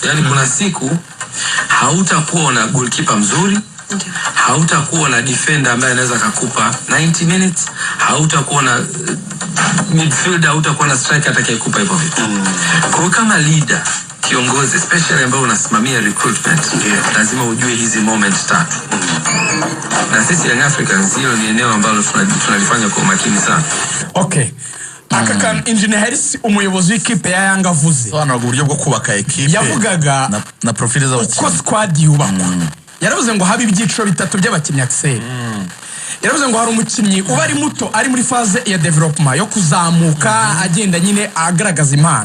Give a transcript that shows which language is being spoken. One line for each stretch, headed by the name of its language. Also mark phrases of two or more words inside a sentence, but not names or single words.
Swahili: Yaani kuna siku hautakuwa na goalkeeper mzuri, hautakuwa na defender ambaye anaweza kukupa 90 minutes, hautakuwa na midfielder, hautakuwa na striker atakayekupa hivyo vitu. Kwa kama leader, kiongozi, especially ambaye unasimamia recruitment, lazima ujue hizi moment tatu. Na sisi Young Africans hiyo ni eneo ambalo tunalifanya kwa makini sana.
Kinyarwanda: Okay. Aka kan Engineer Hersi umuyobozi w'ikipe ya Yanga avuze. Sobanura uburyo bwo kubaka ekipe. Yavugaga na profile z'abakinnyi. Uko squad yubakwa. Yaravuze ngo habe ibyiciro bitatu by'abakinnyi Axel. Yaravuze ngo hari umukinnyi uba ari muto ari muri phase ya development yo kuzamuka agenda nyine agaragaza impano.